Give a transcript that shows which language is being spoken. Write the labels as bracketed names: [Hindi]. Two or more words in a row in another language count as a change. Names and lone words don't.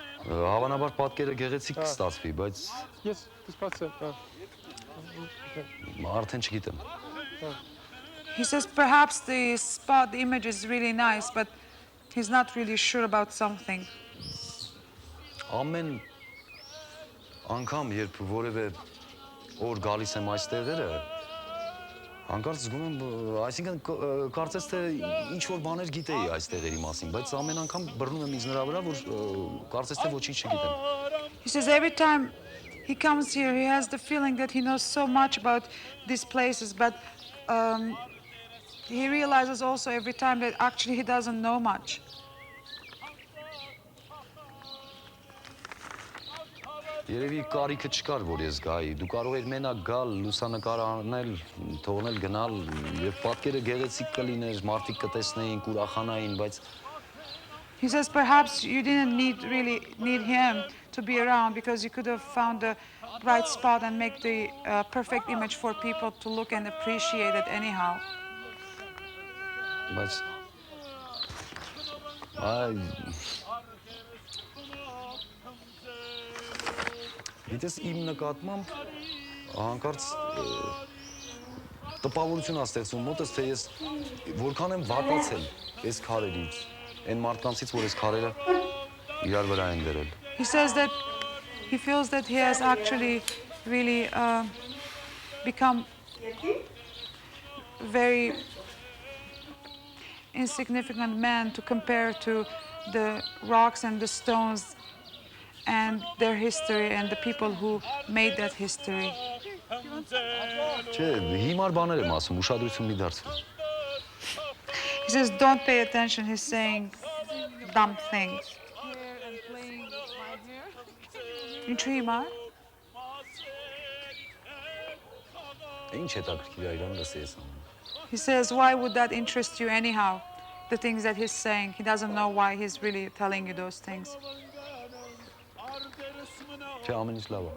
[Armenian] Հավանաբար պատկերը գեղեցիկ կստացվի, բայց [English] Yes, this part's it. [Armenian] արդեն չգիտեմ։ [English] He says perhaps the spot, the image is really nice, but he's not really sure about something. [Armenian] Ամեն անգամ, երբ որևէ օր գալիս եմ այստեղերը, հանկարծ զգում եմ, այսինքն կարծես թե ինչ որ բաներ գիտեի այստեղերի մասին, բայց ամեն անգամ բռնում եմ ինձ նրա վրա, որ կարծես թե ոչինչ չգիտեմ։ [English] He says every time he comes here, he has the feeling that he knows so much about these places, but he realizes also every time that actually he doesn't know much. [Armenian] Երևի կարիքը չկար, որ ես գայի։ Դու կարող ես մենակ գալ, լուսանկար անել, թողնել գնալ, եւ պատկերը գեղեցիկ կլիներ, մարդիկ կտեսնեին, կուրախանային, բայց [English] He says perhaps you didn't really need him to be around because you could have found the right spot and make the perfect image for people to look and appreciate it anyhow. [Armenian] բայց Գիտես, իմ նկատմամբ հանկարծ տպավորություն ա ստեղծում մոտս, թե ես որքան եմ վատացել այս քարերից, այն մարդկանցից, որ այս քարերը իրար վրա են դրել։ [English] He says that he feels that he has actually really become very insignificant man to compare to the rocks and the stones and their history and the people who made that history. [Armenian] Չէ, հիմար բաներ եմ ասում, ուշադրություն մի դարձրու։ [English] He says, don't pay attention, he's saying dumb things. [Armenian] Ինչու հիմար? Ինչ հետաքրքիր է իրան լսի ես անում։ [English] He says, why would that interest you anyhow? The things that he's saying, he doesn't know why he's really telling you those things. [Armenian] Չէ, ամեն ինչ լավ է։